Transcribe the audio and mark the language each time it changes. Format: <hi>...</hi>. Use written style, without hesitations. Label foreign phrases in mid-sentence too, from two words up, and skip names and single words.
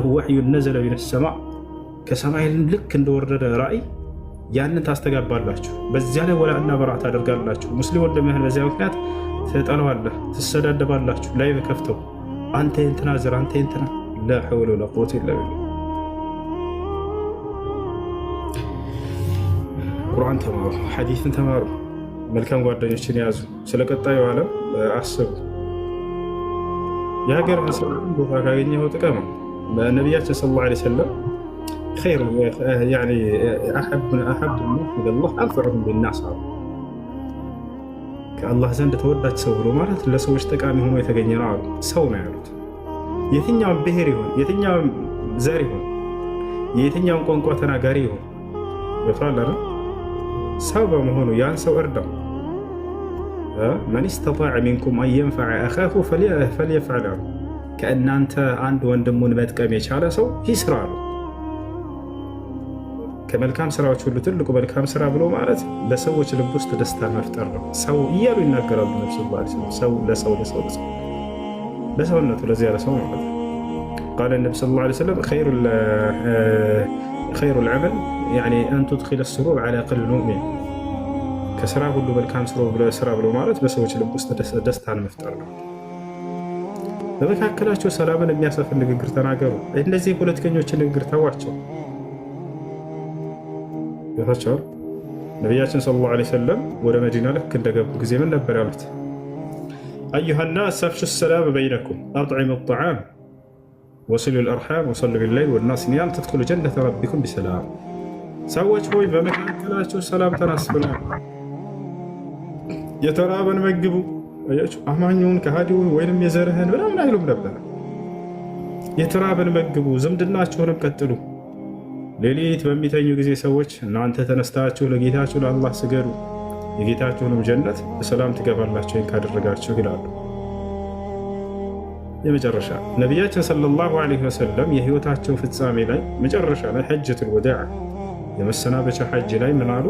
<ar>وحيا نزل من السماء</ar> <am>ከሰማይ ልክ እንደወረደ ራእይ ያንን ታስተጋባላችሁ። በዚያ ላይ</am> <ar>ولاء وبراء</ar> <am>ታደርጋላችሁ። ሙስሊም ወንድምህን በዚያ ምክንያት ትጠለዋለህ፣ ትሰዳደባላችሁ። ላይ በከፍተው አንተ እንትና ዘር አንተ እንትና</am> <ar>لا حول ولا قوة إلا بالله።</ar> <am>ቁርአን ተማሩ፣ ሐዲስን ተማሩ፣ መልካም ጓደኞችን ያዙ። ስለ ቀጣዩ ዓለም አስቡ። የሀገር ሰላም ቦታ ካገኘኸው ጥቀም። ነቢያችን</am> <ar>صلى الله عليه وسلم خير يعني أحب الناس إلى الله أنفعهم للناس</ar> <am>አሉ። ከአላህ ዘንድ ተወዳጅ ሰው ብሎ ማለት ለሰዎች ጠቃሚ ሆኖ የተገኘ ነው አሉ። ሰው ነው ያሉት። የትኛውም ብሔር ይሁን፣ የትኛውም ዘር ይሁን፣ የትኛውም ቋንቋ ተናጋሪ ይሁን ይፈራል ሰው በመሆኑ ያን ሰው እርዳው።</am> <ar>من استطاع منكم أن ينفع أخاه فليفعل</ar> <am>ከእናንተ አንድ ወንድሙን መጥቀም የቻለ ሰው ይስራ አሉ። ከመልካም ስራዎች ሁሉ ትልቁ መልካም ስራ ብሎ ማለት ለሰዎች ልብ ውስጥ ደስታ መፍጠር ነው። ሰው እያሉ ይናገራሉ ነብዩ</am> <ar>صلى الله عليه وسلم።</ar> <am>ሰው ለሰውነቱ ለዚያ ለሰው ማለት ነው።</am> <ar>قال النبي صلى الله عليه وسلم خير العمل يعني أن تدخل السرور على قلب المؤمن</ar> <am>ከስራ ሁሉ መልካም ስራ ብሎ ማለት በሰዎች ልብ ውስጥ ደስታን መፍጠር ነው። በመካከላቸው ሰላምን የሚያሰፍን ንግግር ተናገሩ። እነዚህ ፖለቲከኞችን ንግግር ተዋቸው። ያታቸው ነቢያችን</am> <ar>صلى الله عليه وسلم</ar> <am>ወደ መዲና ልክ እንደገቡ ጊዜ ምን ነበር ያሉት?</am> <ar>أيها الناس أفشوا السلام بينكم أطعموا الطعام وصلوا الأرحام وصلوا بالليل والناس نيام تدخلوا جنة ربكم بسلام</ar> <am>ሰዎች ሆይ በመካከላቸው ሰላም ተናስፈሉ፣ የተራበን መግቡ። አማኙን ከሃዲውን ወይንም የዘርህን ምናምን አይሉም ነበር። የተራበን መግቡ፣ ዝምድናችሁንም ቀጥሉ። ሌሊት በሚተኙ ጊዜ ሰዎች እናንተ ተነስታችሁ ለጌታችሁ ለአላህ ስገዱ፣ የጌታችሁንም ጀነት በሰላም ትገባላችሁ ካደረጋችሁ ይላሉ። የመጨረሻ ነቢያችን</am> <ar>صلى الله عليه وسلم</ar> <am>የህይወታቸው ፍጻሜ ላይ መጨረሻ ላይ</am> <ar>حجة الوداع</ar> <am>የመሰናበቻ ሐጅ ላይ ምን አሉ?</am>